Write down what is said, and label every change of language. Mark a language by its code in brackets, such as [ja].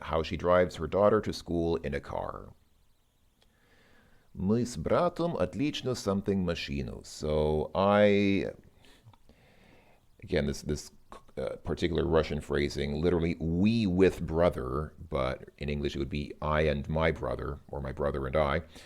[en] How she drives her daughter to school in a car. [ru] Мы с братом отлично [en] something [ru] машину. [en] So again, this particular Russian phrasing, literally we with brother, but in English it would be I and my brother, or my brother and I.